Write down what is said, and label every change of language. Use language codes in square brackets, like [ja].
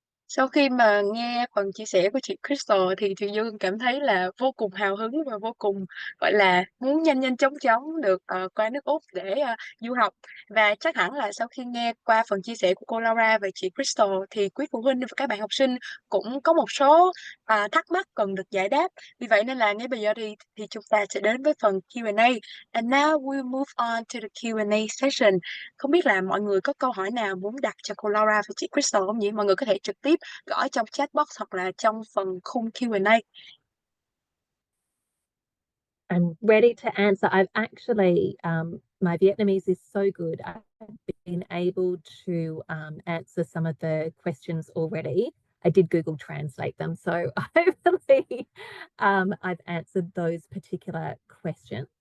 [vi] Sau khi mà nghe phần chia sẻ của chị Crystal thì chị Dương cảm thấy là vô cùng hào hứng và vô cùng gọi là muốn nhanh chóng được qua nước Úc để du học. Và chắc hẳn là sau khi nghe qua phần chia sẻ của cô Laura và chị Crystal thì quý phụ huynh và các bạn học sinh cũng có một số thắc mắc cần được giải đáp. Vì vậy nên là ngay bây giờ thì chúng ta sẽ đến với phần Q&A. [en] And now we'll move on to the Q&A session. [vi] Không biết là mọi người có câu hỏi nào muốn đặt cho cô Laura và chị Crystal không nhỉ? Mọi người có thể trực tiếp gõ trong chat box hoặc là trong phần khung Q&A. [en] I'm ready to answer. I've actually, my Vietnamese is so good. I've been able to answer some of the questions already. I did Google Translate them, so hopefully I've answered those particular questions.